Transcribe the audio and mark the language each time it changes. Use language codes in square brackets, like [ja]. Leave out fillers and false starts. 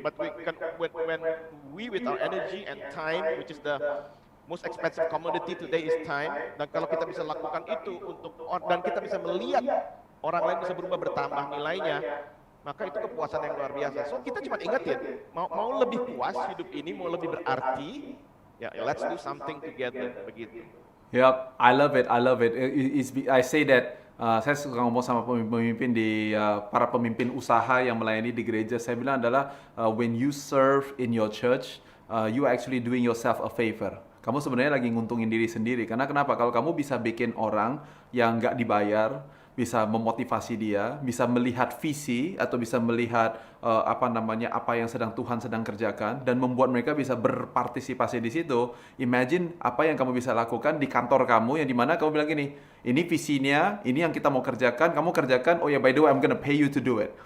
[en] But when we with our energy and time, which is the most expensive commodity today is time, [id] dan kalau kita bisa lakukan itu dan kita bisa melihat orang lain bisa berubah bertambah nilainya, maka itu kepuasan yang luar biasa. So kita cuma ingetin, mau lebih puas hidup ini, mau lebih berarti, ya [en] let's do something together, [id] begitu. [en] Yep, I love it. I say that [id] saya suka ngomong sama pemimpin di para pemimpin usaha yang melayani di gereja. Saya bilang adalah [en] when you serve in your church, you are actually doing yourself a favor. [id] Kamu sebenarnya lagi nguntungin diri sendiri. Karena kenapa? Kalau kamu bisa bikin orang yang nggak dibayar, bisa memotivasi dia, bisa melihat visi atau bisa melihat apa yang Tuhan sedang kerjakan dan membuat mereka bisa berpartisipasi di situ. Imagine apa yang kamu bisa lakukan di kantor kamu yang dimana kamu bilang gini, ini visinya, ini yang kita mau kerjakan, kamu kerjakan, oh ya [en] by the way I'm gonna pay you to do it.